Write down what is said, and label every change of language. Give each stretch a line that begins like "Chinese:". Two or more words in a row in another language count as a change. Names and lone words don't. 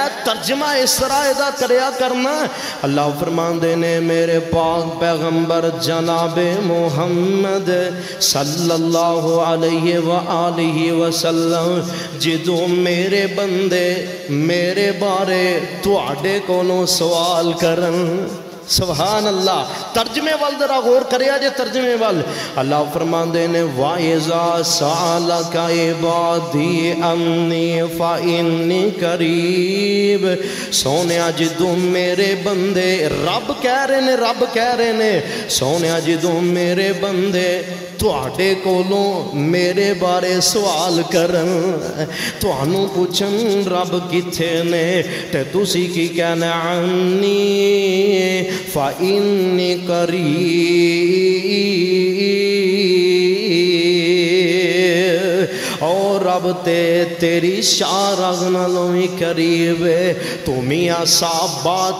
Punjabi: ترجمہ اس طرح ادا کریا کرنا اللہ فرماندے نے میرے پاک پیغمبر جناب محمد
Arabic: صلی اللہ علیہ وآلہ
Punjabi: وسلم جدوں میرے بندے میرے بارے تواڈے کولوں سوال کرن
Arabic: سبحان اللہ
Punjabi: ترجمے وال ذرا غور کریا جے ترجمے وال اللہ فرماندے نے
Arabic: وَإِذَا سَأَلَكَ عِبَادِي أَنِّي فَإِنِّي قَرِيبٌ
Punjabi: سونیا جدوں میرے بندے رب کہہ رہے نے سونیا جدوں میرے بندے تواڈے کولوں میرے بارے سوال کرن تانوں پوچھن رب کتھے نے تے تسی کی کہنا عنی
Arabic: فإنی قریب
Punjabi: اور رب تیری شارغ نالوں ہی قریب ہے تو میاں صاحب بات